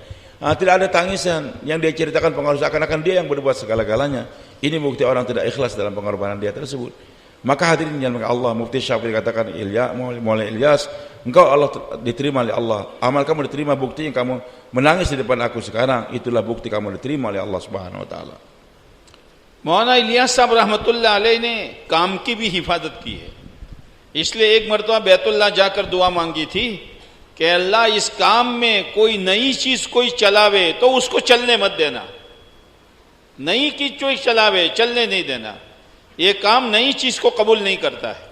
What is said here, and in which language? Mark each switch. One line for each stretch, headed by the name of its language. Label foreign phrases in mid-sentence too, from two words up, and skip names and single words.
Indonesian: Tidak ada tangisan yang dia ceritakan pengaruh seakan-akan dia yang berbuat segala-galanya. Ini bukti orang tidak ikhlas dalam pengorbanan dia tersebut. Maka hadirin yang Allah, Mufti Syafi'i katakan, Maulana Ilyas, engkau Allah diterima oleh Allah, amal kamu diterima, bukti yang kamu menangis di depan aku sekarang, itulah bukti kamu diterima oleh Allah
Arabic: سبحانه وتعالى.
Hindi: मौलाना इलियास साहब
Arabic: رحمة الله عليه
Hindi: ने काम की भी हिफाजत की है, इसलिए एक मरतबा बैतुल्लाह जाकर दुआ मांगी थी कि अल्लाह इस काम में कोई नई चीज कोई चलावे तो उसको चलने मत देना, नई चीज कोई चलावे चलने नहीं देना, ये काम नई चीज को कबूल नहीं करता है।